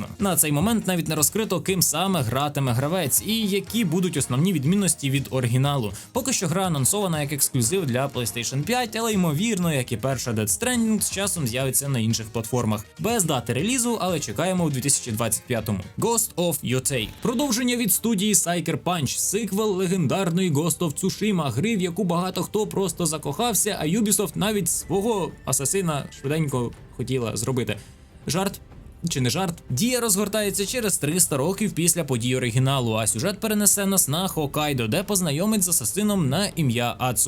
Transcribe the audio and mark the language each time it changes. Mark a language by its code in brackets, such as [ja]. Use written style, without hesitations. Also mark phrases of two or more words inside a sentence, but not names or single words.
[uk] На цей момент навіть не розкрито, ким саме гратиме гравець і які будуть основні відмінності від оригіналу. Поки що гра анонсована як ексклюзив для PlayStation 5, але ймовірно, як і перша Death Stranding, з часом з'явиться на інших платформах. Без дати релізу, але чекаємо у 2025-му. Ghost of Yotei. Продовження від студії Sucker Punch, сиквел легендарної Ghost of Tsushima, гри, в яку багато хто просто закохався, а Ubisoft навіть свого асасина швиденько хотіла зробити. Жарт? Чи не жарт? Дія розгортається через 300 років після подій оригіналу, а сюжет перенесе нас на Хоккайдо, де познайомить з асасином на ім'я Ацу.